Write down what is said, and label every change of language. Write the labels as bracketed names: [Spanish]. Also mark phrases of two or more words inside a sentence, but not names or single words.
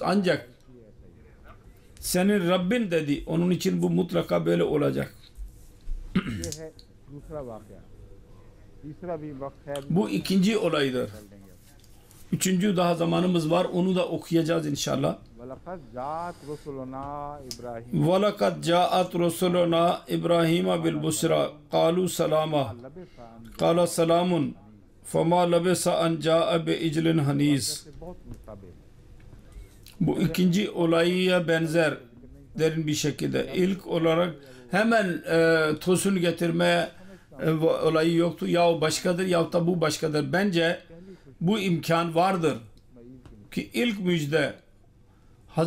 [Turkish] Ancak senin Rabbin dedi. Onun için bu mutlaka böyle olacak. Bu ikinci olaydır. Üçüncü daha zamanımız var. Onu da okuyacağız inşallah. [Arabic] وَلَقَدْ جَاءَتْ رُسُلُنَا إِبْرَاهِيمَ بِالْبُشْرَى قَالُوا سَلَامًا قَالَ سَلَامٌ فَمَا لَبِثَ أَنْ جَاءَ بِإِجْلٍ حَنِيذٍ. [Turkish] Bu ikinci olaya benzer derin bir şekilde. İlk olarak hemen tosun getirmeye olayı yoktu. Ya başkadır ya da bu başkadır. Bence bu imkan vardır ki ilk müjde Hz.